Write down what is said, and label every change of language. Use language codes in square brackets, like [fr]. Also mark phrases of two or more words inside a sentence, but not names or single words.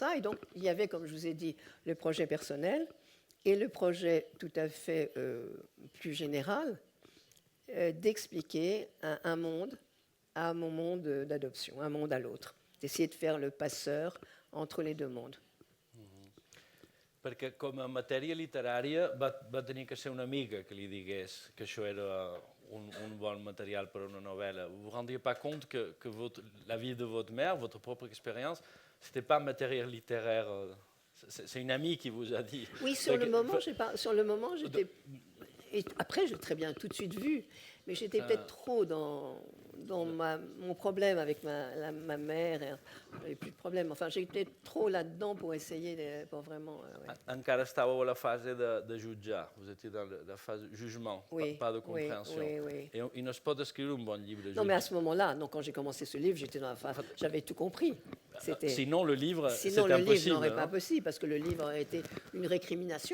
[fr] Et donc, il y avait, comme je vous ai dit, le projet personnel et le projet tout à fait plus général d'expliquer un monde à mon monde d'adoption, un monde à l'autre, d'essayer de faire le passeur entre les 2 mondes. [ca] Perquè com a matèria literària va tenir que ser una amiga que li digués que això era un bon material per a una novel·la. [fr] Vous ne vous rendiez pas compte que la vie de votre mère, votre propre expérience, ce n'était pas matériel littéraire. C'est une amie qui vous a dit. Oui, sur le moment, j'étais... Et après, j'ai très bien tout de suite vu, mais j'étais peut-être trop dans mon problème avec ma mère. J'avais plus de problème. Enfin, j'étais trop là-dedans pour essayer, pour vraiment... Ouais. [ca] Encara estàveu a la phase de jutjar. [fr] Vous étiez dans la phase de jugement, oui, pas de compréhension. Oui. Et il ne se peut écrire un bon livre de Non, mais à ce moment-là, quand j'ai commencé ce livre, j'étais dans la phase... J'avais tout compris. Sinon, le livre, c'est impossible. Sinon, le livre n'aurait pas possible, parce que le livre a été une récrimination.